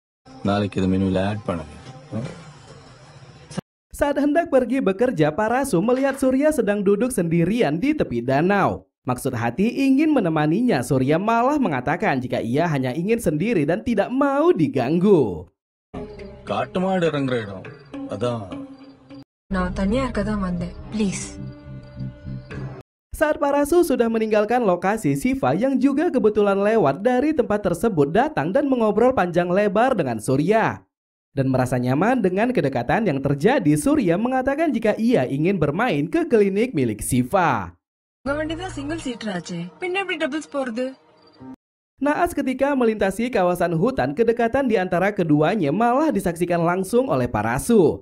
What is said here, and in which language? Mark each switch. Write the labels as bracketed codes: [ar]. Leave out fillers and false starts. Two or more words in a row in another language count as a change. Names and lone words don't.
[id] Saat hendak pergi bekerja, Parasu melihat Surya sedang duduk sendirian di tepi danau. Maksud hati ingin menemaninya, Surya malah mengatakan jika ia hanya ingin sendiri dan tidak mau diganggu. [ta] நான் தனியா இருக்க தான் வந்தேன் ப்ளீஸ் [id] Saat Parasu sudah meninggalkan lokasi, Siva yang juga kebetulan lewat dari tempat tersebut datang dan mengobrol panjang lebar dengan Surya. Dan merasa nyaman dengan kedekatan yang terjadi, Surya mengatakan jika ia ingin bermain ke klinik milik Siva. Naas ketika melintasi kawasan hutan, kedekatan di antara keduanya malah disaksikan langsung oleh Parasu.